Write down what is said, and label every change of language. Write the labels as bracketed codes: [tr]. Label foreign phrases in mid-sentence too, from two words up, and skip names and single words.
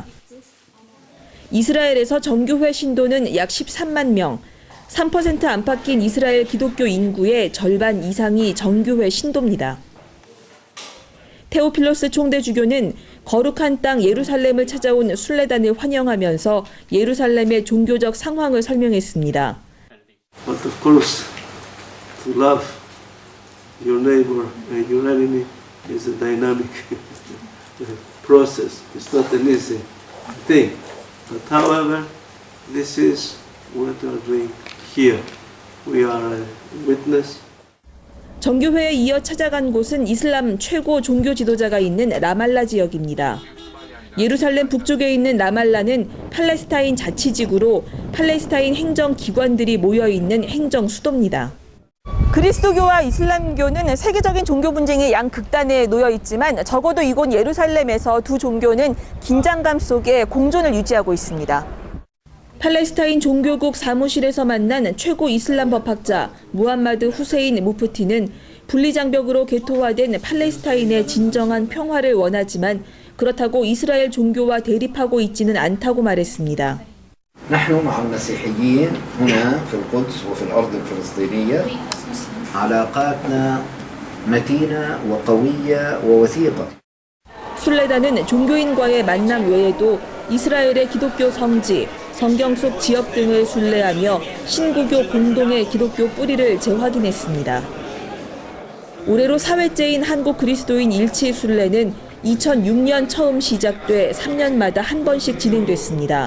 [ko] 이스라엘에서 정교회 신도는 약 13만 명, 3% 안팎인 이스라엘 기독교 인구의 절반 이상이 정교회 신도입니다. 테오필로스 총대주교는 거룩한 땅 예루살렘을 찾아온 순례단을 환영하면서 예루살렘의 종교적 상황을 설명했습니다. [en] But of course, to love your neighbor and your enemy is a dynamic process. It's not an easy thing. But however, this is what we are doing here. We are a witness. [ko] 정교회에 이어 찾아간 곳은 이슬람 최고 종교 지도자가 있는 라말라 지역입니다. 예루살렘 북쪽에 있는 라말라는 팔레스타인 자치지구로 팔레스타인 행정기관들이 모여있는 행정 수도입니다. 그리스도교와 이슬람교는 세계적인 종교 분쟁의 양극단에 놓여 있지만 적어도 이곳 예루살렘에서 두 종교는 긴장감 속에 공존을 유지하고 있습니다. 팔레스타인 종교국 사무실에서 만난 최고 이슬람 법학자 무함마드 후세인 무프티는 분리장벽으로 개토화된 팔레스타인의 진정한 평화를 원하지만 그렇다고 이스라엘 종교와 대립하고 있지는 않다고 말했습니다. [ar] نحن مع المسيحيين هنا في القدس وفي الأرض الفلسطينية علاقاتنا متينة وقوية ووثيقة. [ko] 순례단은 종교인과의 만남 외에도 이스라엘의 기독교 성지, 성경 속 지역 등을 순례하며 신구교 공동의 기독교 뿌리를 재확인했습니다. 올해로 4회째인 한국 그리스도인 일치 순례는 2006년 처음 시작돼 3년마다 한 번씩 진행됐습니다.